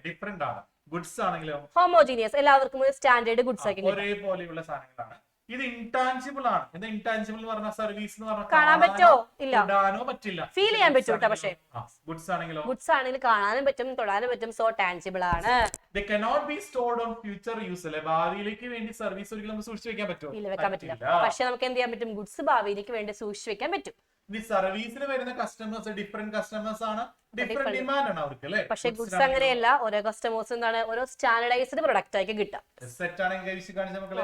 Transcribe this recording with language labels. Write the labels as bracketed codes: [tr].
[ml] Different ആണ്. Goods ആണെങ്കിലോ homogeneous, എല്ലാവർക്കും സ്റ്റാൻഡേർഡ് ഗുഡ്സ് ആയിരിക്കും, ഒരേപോലെയുള്ള സാധനങ്ങളാണ്. ഇത് ഇൻടാഞ്ചിബിൾ ആണ്. ഇത് ഇൻടാഞ്ചിബിൾ എന്ന് പറഞ്ഞ സർവീസ് എന്ന് പറഞ്ഞാൽ കാണാൻ പറ്റോ? ഇല്ല, തൊടാനോ പറ്റില്ല. ഫീൽ ചെയ്യാൻ പറ്റും. പക്ഷേ ഗുഡ്സ് ആണെങ്കിലോ? ഗുഡ്സ് ആണെങ്കിൽ കാണാനും പറ്റും, തൊടാനും പറ്റും. സോ ടാഞ്ചിബിൾ ആണ്. [en] They cannot be stored on future use. [ml] അല്ലെ? ഭാവിയിലേക്ക് വേണ്ടി സർവീസ് ഒരിക്കലും നമുക്ക് സൂക്ഷിച്ചു വെക്കാൻ പറ്റുമോ? ഇല്ല, വെക്കാൻ പറ്റില്ല. പക്ഷെ നമുക്ക് എന്ത് ചെയ്യാൻ പറ്റും? ഗുഡ്സ് ഭാവിയിലേക്ക് വേണ്ടി സൂക്ഷിച്ചു വെക്കാൻ പറ്റും. ഈ സർവീസിൽ വരുന്ന കസ്റ്റമേഴ്സ് ഡിഫറെന്റ് കസ്റ്റമേഴ്സ് ആണ്, ഡിഫറെന്റ് ഡിമാൻഡ് ആണ് അവർക്ക് അല്ലേ? പക്ഷേ ഗുഡ്സ് അങ്ങനെയല്ല. ഓരോ കസ്റ്റമേഴ്സ് എന്താണ് ഓരോ സ്റ്റാൻഡർഡൈസ്ഡ് പ്രൊഡക്റ്റ് ആയിരിക്കും കിട്ടുക. സെറ്റ് ആണെങ്കിൽ കൈവശം കാണിച്ച മക്കളെ